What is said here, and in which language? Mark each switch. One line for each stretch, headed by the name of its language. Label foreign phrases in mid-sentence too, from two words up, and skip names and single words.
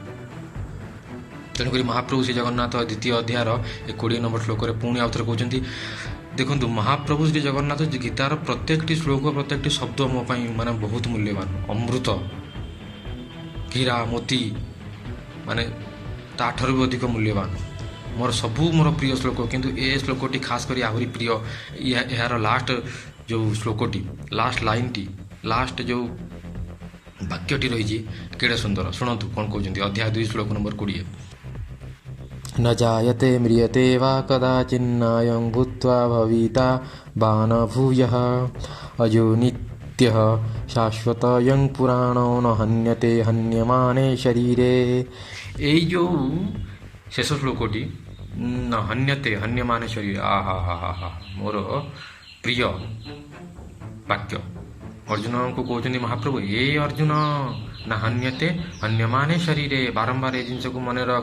Odia: ତେଣୁକରି ମହାପ୍ରଭୁ ଶ୍ରୀ ଜଗନ୍ନାଥ ଦ୍ୱିତୀୟ ଅଧ୍ୟାୟର 20 ନମ୍ବର ଶ୍ଲୋକରେ ପୁଣି ଆଉଥରେ କହୁଛନ୍ତି, ଦେଖନ୍ତୁ ମହାପ୍ରଭୁ ଶ୍ରୀ ଜଗନ୍ନାଥ ଗୀତାର ପ୍ରତ୍ୟେକଟି ଶ୍ଲୋକ, ପ୍ରତ୍ୟେକଟି ଶବ୍ଦ ମୋ ପାଇଁ ମାନେ ବହୁତ ମୂଲ୍ୟବାନ, ଅମୃତ, ହୀରା ମୋତି, ମାନେ ତାଠାରୁ ବି ଅଧିକ ମୂଲ୍ୟବାନ। ମୋର ସବୁ ମୋର ପ୍ରିୟ ଶ୍ଲୋକ, କିନ୍ତୁ ଏ ଶ୍ଲୋକଟି ଖାସ୍ କରି ଆହୁରି ପ୍ରିୟ। ଏହାର ଲାଷ୍ଟ ଯେଉଁ ଶ୍ଲୋକଟି,
English: last line,
Odia: ଲାଷ୍ଟ ଯେଉଁ ବାକ୍ୟଟି ରହିଛି କେଡ଼େ ସୁନ୍ଦର। ଶୁଣନ୍ତୁ କ'ଣ କହୁଛନ୍ତି, ଅଧ୍ୟାୟ 2 ଶ୍ଲୋକ ନମ୍ବର 20।
Sanskrit: न जायते म्रियते वा कदाचिन्नायं भूत्वा भविता वा न भूयः अजो नित्यः शाश्वतयं पुराणो न हन्यते हन्यमाने शरीरे।
Odia: এই ଯେଉଁ ଶେଷ ଶ୍ଲୋକଟି,
Sanskrit: ନ ହନ୍ୟତେ ହନ୍ୟମାନେ ଶରୀରେ,
Odia: ଆହା ହା ହା ହା, ମୋର ପ୍ରିୟ ବାକ୍ୟ। ଅର୍ଜୁନଙ୍କୁ କହୁଛନ୍ତି ମହାପ୍ରଭୁ, ଏ ଅର୍ଜୁନ,
Sanskrit: ନା ହନ୍ୟତେ ହନ୍ୟମାନେ ଶରୀରେ,
Odia: ବାରମ୍ବାର ଏ ଜିନିଷକୁ ମନେ ରଖ।